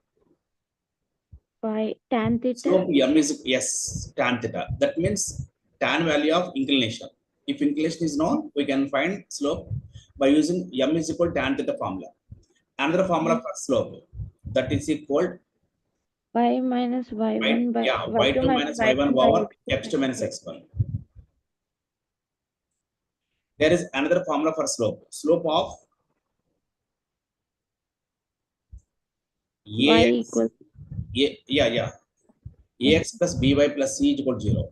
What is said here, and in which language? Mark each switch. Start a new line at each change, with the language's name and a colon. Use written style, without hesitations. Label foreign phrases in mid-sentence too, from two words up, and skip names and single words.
English: By tan theta. slope m is, yes, tan theta. That means tan value of inclination. If inclination is known, we can find slope by using m is equal tan theta formula. Another formula for slope, that is equal Y minus y1 by yeah, y2 y2 minus minus y1 y1 by over x2 x2 minus x1. There is another formula for slope. Slope of y ax, equals yeah, ax plus by plus c is equal to 0.